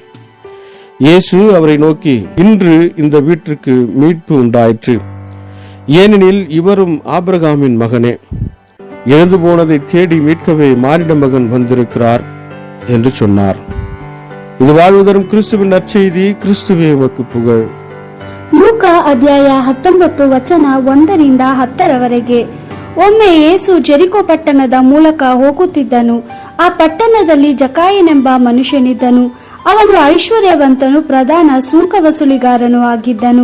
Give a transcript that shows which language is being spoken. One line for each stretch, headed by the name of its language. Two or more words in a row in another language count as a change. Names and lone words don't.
Tamil: இயேசு அவரை நோக்கி, இன்று இந்த வீட்டிற்கு மீட்பு உண்டாயிற்று. ஏனெனில் இவரும் ஆபிரகாமின் மகனே. எழுந்து போனதை தேடி மீட்கவே மானிட மகன் வந்திருக்கிறார் என்று சொன்னார். ಇದು வாழ்வுதரும் கிறிஸ்துவின் நற்செய்தி. கிறிஸ்துவே உமக்கு புகழ்.
Kannada: ಲೂಕಾ ಅಧ್ಯಾಯ 19 ವಚನ 1-10. ಒಮ್ಮೆ ಯೇಸು ಜೆರಿಕೋ ಪಟ್ಟಣದ ಮೂಲಕ ಹೋಗುತ್ತಿದ್ದನು. ಆ ಪಟ್ಟಣದಲ್ಲಿ ಜಕಾಯನೆಂಬ ಮನುಷ್ಯನಿದ್ದನು. ಅವನು ಐಶ್ವರ್ಯವಂತನು, ಪ್ರಧಾನ ಸುಂಕ ವಸೂಲಿಗಾರನು ಆಗಿದ್ದನು.